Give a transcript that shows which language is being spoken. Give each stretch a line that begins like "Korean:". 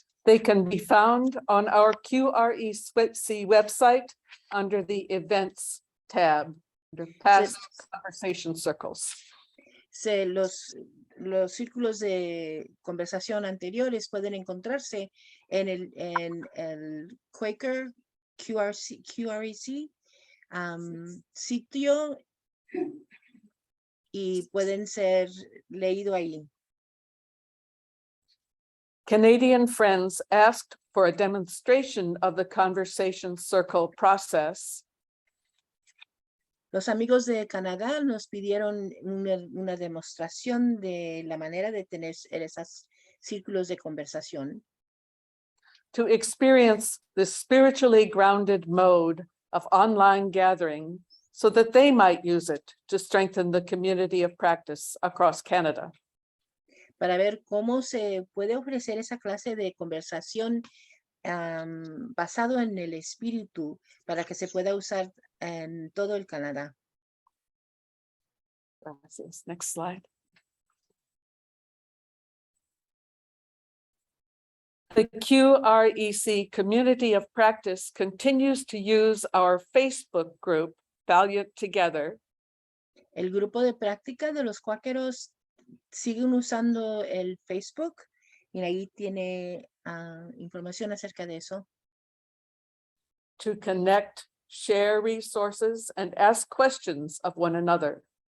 English: They can be found on our QREC website under the Events tab, under Past Conversation Circles.
Spanish: Los círculos de conversación anteriores pueden encontrarse en el Quaker QREC sitio y pueden ser leídos ahí.
English: Canadian friends asked for a demonstration of the conversation circle process.
Spanish: Los amigos de Canadá nos pidieron una demostración de la manera de tener esos círculos de conversación
English: to experience the spiritually grounded mode of online gathering so that they might use it to strengthen the community of practice across Canada.
Spanish: para ver cómo se puede ofrecer esa clase de conversación basado en el espíritu para que se pueda usar en todo el Canadá. Gracias.
English: Next slide. The QREC Community of Practice continues to use our Facebook group, Valiant Together,
Spanish: El grupo de práctica de los cuáqueros siguen usando el Facebook y ahí tiene información acerca de eso
English: to connect, share resources, and ask questions of one another.